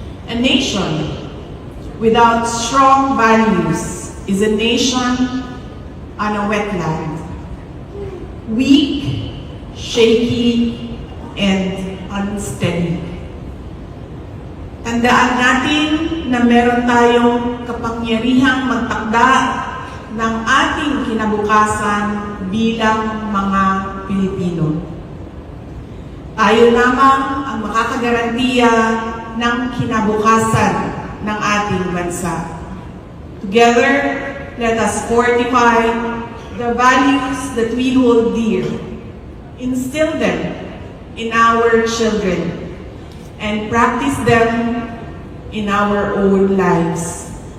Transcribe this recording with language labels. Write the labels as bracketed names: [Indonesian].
[English] A nation without strong values is a nation on a wetland, weak, shaky, and unsteady. [Filipino] Tandaan natin na meron tayong kapangyarihang magtakda ng ating kinabukasan bilang mga Pilipino. Tayo lamang ang makakagarantiya ng kinabukasan ng ating bansa. [English] Together, let us fortify the values that we hold dear, instill them in our children, and practice them in our own lives.